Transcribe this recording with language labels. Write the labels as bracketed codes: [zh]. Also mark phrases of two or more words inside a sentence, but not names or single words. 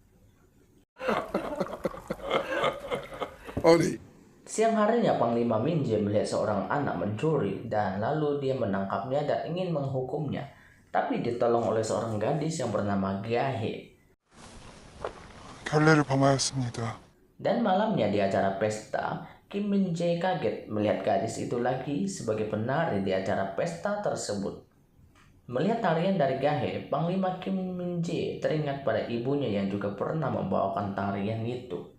[id] Siang harinya Panglima Min-jae melihat seorang anak mencuri dan lalu dia menangkapnya dan ingin menghukumnya, tapi ditolong oleh seorang gadis yang bernama Gahe. [ko] 결례를 범하였습니다. [id] Dan malamnya di acara pesta, Kim Min-jae kaget melihat gadis itu lagi sebagai penari di acara pesta tersebut. Melihat tarian dari Gahe, Panglima Kim Min-jae teringat pada ibunya yang juga pernah membawakan tarian itu.